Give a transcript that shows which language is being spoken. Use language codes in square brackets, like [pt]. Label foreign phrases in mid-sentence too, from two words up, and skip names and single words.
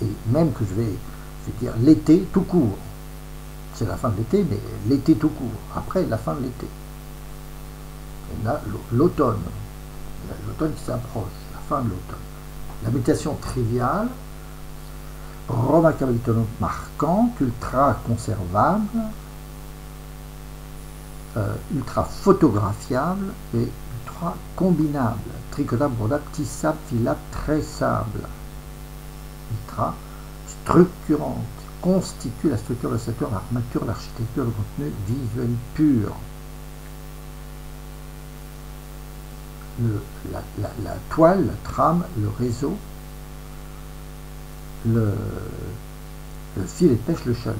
[fr] Et même que je vais dire l'été tout court. C'est la fin de l'été, mais l'été tout court. Après, la fin de l'été. Et là, l'automne. L'automne qui s'approche, la fin de l'automne. La mutation triviale, remarquable, étonnante, marquante, ultra conservable, ultra photographiable et ultra combinable, tricotable, brodable, tissable, filable, tressable, ultra structurante, constitue la structure, l'ossature, l'armature, l'architecture, le contenu visuel pur. La toile, la trame, le réseau, le filet de pêche, le chalut.